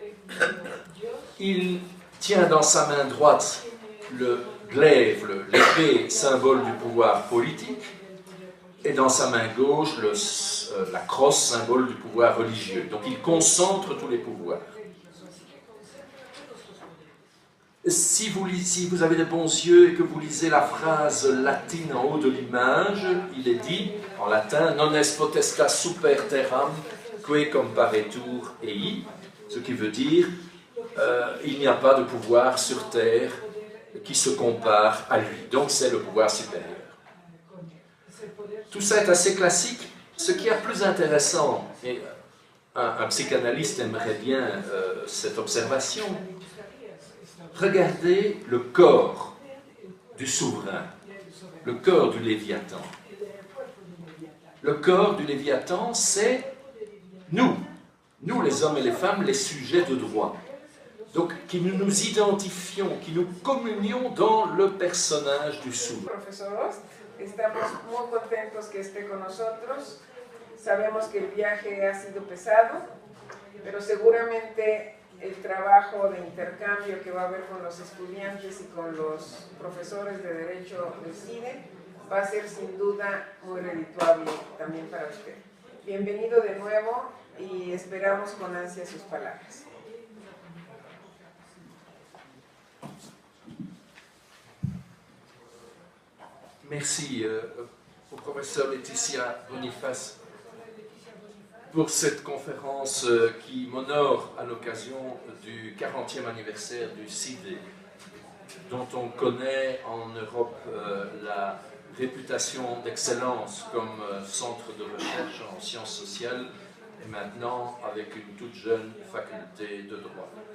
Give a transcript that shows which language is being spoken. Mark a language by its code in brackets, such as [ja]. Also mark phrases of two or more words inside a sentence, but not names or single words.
[fr] Il tient dans sa main droite le glaive, l'épée, symbole du pouvoir politique, et dans sa main gauche, la crosse, symbole du pouvoir religieux. Donc il concentre tous les pouvoirs. Si vous avez de bons yeux et que vous lisez la phrase latine en haut de l'image, il est dit, en latin, « [la] Non est potestas super terram, que comparetur ei », [fr] ce qui veut dire il n'y a pas de pouvoir sur terre qui se compare à lui. Donc c'est le pouvoir supérieur. Tout ça est assez classique. Ce qui est plus intéressant, et un psychanalyste aimerait bien cette observation, regardez le corps du souverain, le corps du Léviathan. Le corps du Léviathan, c'est nous les hommes et les femmes, les sujets de droit. Donc, qui nous identifions, qui nous communions dans le personnage du souverain. [es] Profesor Ost, estamos muy contentos que esté con nosotros. Sabemos que el viaje ha sido pesado pero seguramente el trabajo de intercambio que va a haber con los estudiantes y con los profesores de Derecho del CIDE va a ser sin duda muy redituable también para usted. Bienvenido de nuevo y esperamos con ansia sus palabras. [fr] Merci au professeur Laetitia Boniface pour cette conférence qui m'honore à l'occasion du 40e anniversaire du CIDE, dont on connaît en Europe la réputation d'excellence comme centre de recherche en sciences sociales et maintenant avec une toute jeune faculté de droit.